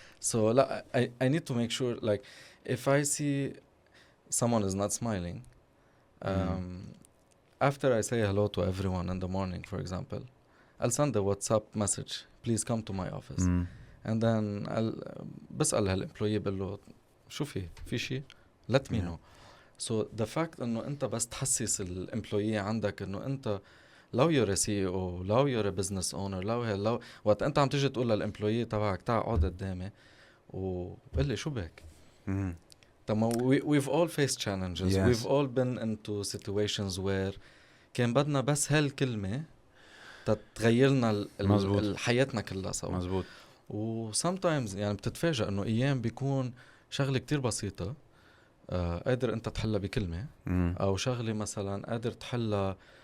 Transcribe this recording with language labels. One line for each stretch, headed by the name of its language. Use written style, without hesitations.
English: So I need to make sure, like, if I see someone is not smiling, after I say hello to everyone in the morning, for example, I'll send a WhatsApp message, please come to my office.
Arabic: And then I'll بسأل هالemployee بقول له شو في شيء let me know. So the fact انه انت بس تحسس الامبلويي عندك انه انت لو you're a CEO, لو you're a business owner, لو وقت انت عم تيجي تقول للامبلويي تبعك تعال اقعد قدامي وقل لي شو بك.
English: طب we've all faced challenges. Yes.
Arabic: We've all been into situations where كان بدنا بس هالكلمة تتغير لنا حياتنا كلها سوا. مزبوط. و sometimes يعني بتتفاجأ انه ايام بيكون شغلة كتير بسيطة قادر انت تحلها بكلمة او شغلة مثلا قادر تحلها